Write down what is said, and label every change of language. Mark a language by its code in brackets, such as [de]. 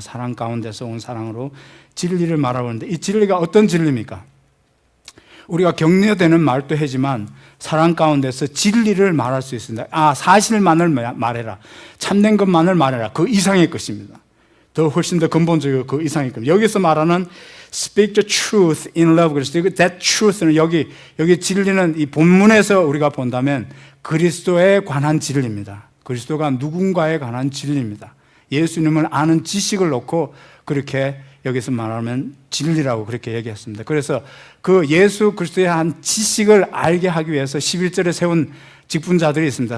[ko] 사랑 가운데서 온 사랑으로 진리를 말하라고 하는데 이 진리가 어떤 진리입니까? 우리가 격려되는 말도 하지만 사랑 가운데서 진리를 말할 수 있습니다. 사실만을 말해라. 참된 것만을 말해라. 그 이상의 것입니다. 더 훨씬 더 근본적이고 그 이상의 것. 여기서 말하는 [en] speak the truth in love. [ko] 그래서 [en] that truth [ko] 는 여기 진리는 이 본문에서 우리가 본다면 그리스도에 관한 진리입니다. 그리스도가 누군가에 관한 진리입니다. 예수님을 아는 지식을 놓고 그렇게 여기서 말하면 진리라고 그렇게 얘기했습니다. 그래서 그 예수 그리스도의 한 지식을 알게 하기 위해서 11절에 세운 직분자들이 있습니다.